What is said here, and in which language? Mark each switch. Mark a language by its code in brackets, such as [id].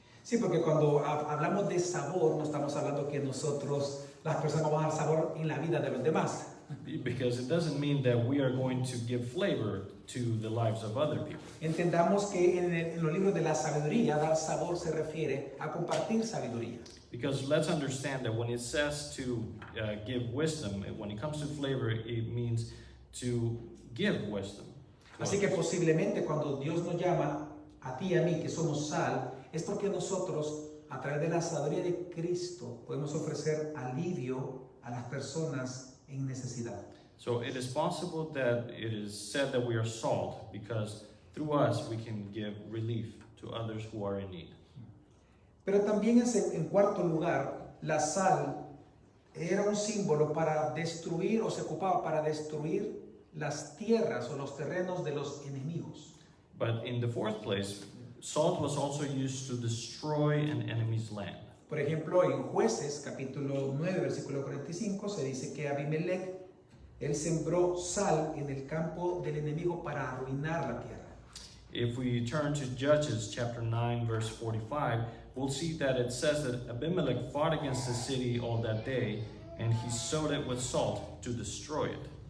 [es] Sí, porque cuando hablamos de sabor, no estamos hablando que nosotros, las personas, vamos a dar sabor en la vida de los demás. [en] Because it doesn't mean that we are going to give flavor to the lives of other people. [es] Entendamos que en los libros de la sabiduría, dar sabor se refiere a compartir sabiduría. [en] Because let's understand that when it says to give wisdom, when it comes to flavor, it means to give wisdom. [es] Así que posiblemente cuando Dios nos llama a ti y a mí que somos sal, es porque nosotros a través de la sabiduría de Cristo podemos ofrecer alivio a las personas en necesidad. [en] So it is possible that it is said that we are salt because through us we can give relief to others who are in need. [es] Pero también en cuarto lugar, la sal era un símbolo para destruir, o se ocupaba para destruir las tierras o los terrenos de los enemigos. [en] But in the fourth place, salt was also used to destroy an enemy's land. [es] Por ejemplo, en Jueces, capítulo 9, versículo 45, se dice que Abimelech, él sembró sal en el campo del enemigo para arruinar la tierra. [en] If we turn to Judges chapter 9, verse 45, we'll see that it says that Abimelech fought against the city all that day, and he sowed it with salt to destroy it.